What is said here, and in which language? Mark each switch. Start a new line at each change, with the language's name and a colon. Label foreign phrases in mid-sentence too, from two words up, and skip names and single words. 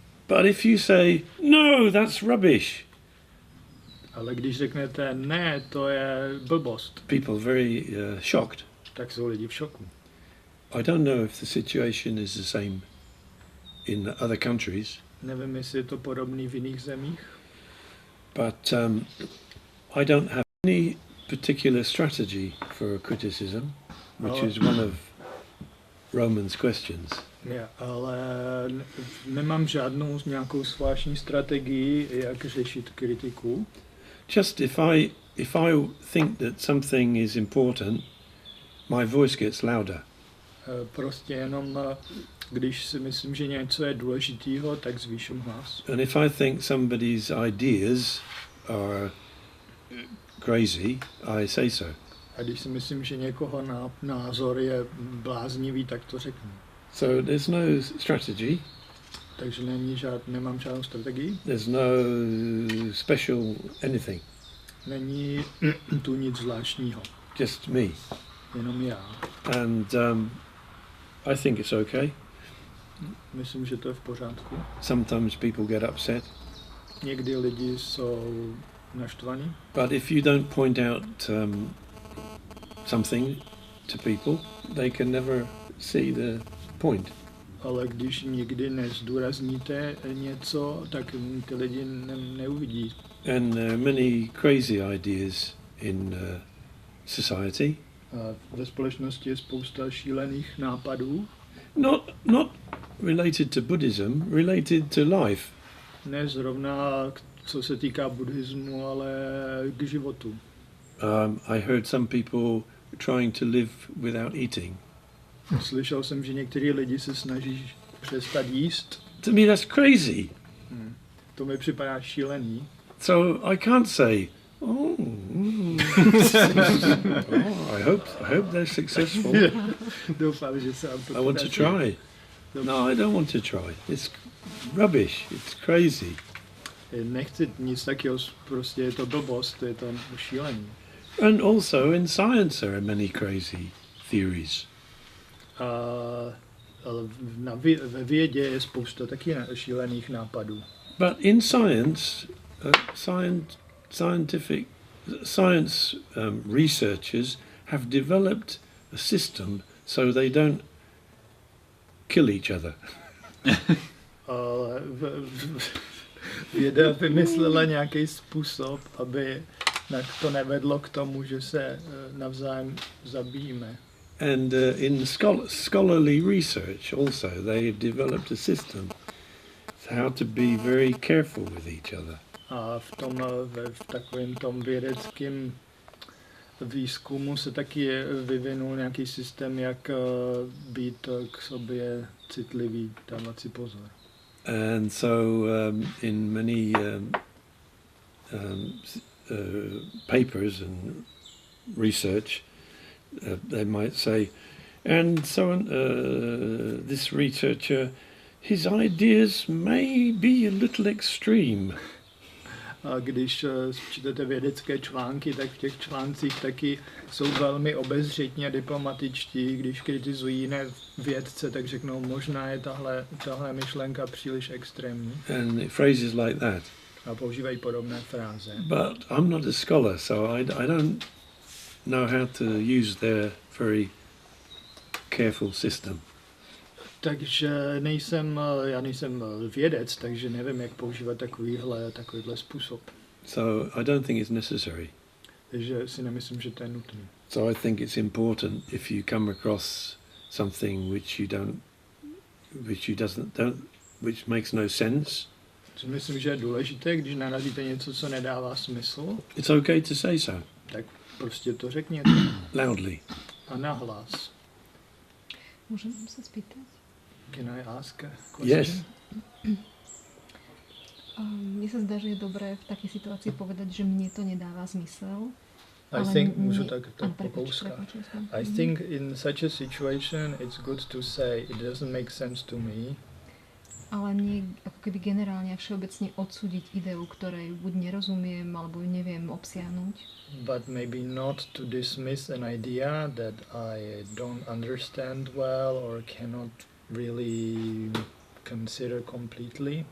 English: But if you say, no, that's rubbish,
Czech: Ale když řeknete ne, to je blbost,
English: people very shocked.
Czech: tak jsou lidi v šoku.
English: I don't know if the situation is the same in other countries,
Czech: Nevím, jestli je to podobný v jiných zemích,
English: but I don't have any particular strategy for criticism, which is one of Roman's questions.
Czech: ale nemám žádnou nějakou zvláštní strategii, jak řešit kritiku.
English: Just if I think that something is important, my voice gets louder.
Czech: Prostě jenom, když si myslím, že něco je důležitýho, tak zvýším hlas.
English: And if I think somebody's ideas are crazy, I say so.
Czech: A když si myslím, že někoho názor je bláznivý, tak to řeknu.
English: So there's no strategy,
Czech: Takže nemám žádnou strategii.
English: there's no special anything,
Czech: Není tu nic zvláštního,
English: just me.
Czech: jenom já.
English: And I think it's okay.
Czech: Myslím, že to je v pořádku.
English: Sometimes people get upset,
Czech: Někdy lidi jsou naštvaní,
English: but if you don't point out something to people, they can never see the point.
Czech: ale když nikdy nezdůrazníte něco, tak ty lidi neuvidí.
English: And there are many crazy ideas in society.
Czech: A ve společnosti je spousta šílených nápadů,
English: Not related to Buddhism, related to life.
Czech: ne zrovna co se týká buddhismu, ale k životu.
English: I heard some people trying to live without eating.
Czech: Slyšel jsem, že některý lidi se snaží přestat jíst.
English: To me, that's crazy.
Czech: To mi připadá šílený.
English: So I can't say, oh, I hope they're successful.
Czech: Doufám, že se vám to
English: I want to try. No, I don't want to try. It's rubbish. It's crazy.
Czech: Nechci nic takového, prostě je to blbost, je to šílený.
English: And also in science there are many crazy theories.
Czech: Ale ve vědě je spousta taky šílených nápadů.
English: But in science, science researchers have developed a system so they don't kill each other.
Czech: Ale věda vymyslela nějaký způsob, aby to nevedlo k tomu, že se navzájem zabijíme.
English: And in scholarly research also, they've developed a system how to be very careful with each other.
Czech: A v takovém tom vědeckém výzkumu se taky vyvinul nějaký systém, jak být k sobě citlivý, dávat si pozor.
English: And so in many papers and research, they might say, and so this researcher, his ideas may be a little extreme.
Czech: A když čtete vědecké články, tak v těch článcích taky jsou velmi obezřetní a diplomatičtí. Když kritizují jiné vědce, tak řeknou, možná je tahle myšlenka příliš extrémní.
English: And phrases like that.
Czech: A používají podobné fráze.
English: But I'm not a scholar, so I don't know how to use their very careful system.
Czech: Takže já nejsem vědec, takže nevím, jak používat takovýhle způsob.
English: So I don't think it's necessary.
Czech: Takže si nemyslím, že to je nutné.
English: So I think it's important if you come across something which makes no sense.
Czech: Myslím, že je důležité, když narazíte něco, co nedává smysl.
English: It's okay to say so.
Czech: Tak prostě to řekněte.
English: Loudly.
Czech: A nahlas.
Slovak: Můžem se spýtat?
English: Can I ask a question? Yes.
Slovak: Mne sa zdá, že je dobré v takej situácii povedať, že mne to nedáva zmysel.
English: I think,
Czech: můžu tak po kouskách.
English: I think in such a situation it's good to say it doesn't make sense to me.
Slovak: Ale nie ako keby generálne a všeobecne odsúdiť ideu, ktorej buď nerozumiem, alebo ju neviem obsiahnuť.
English: But maybe not to dismiss an idea that I don't understand well or cannot really consider completely.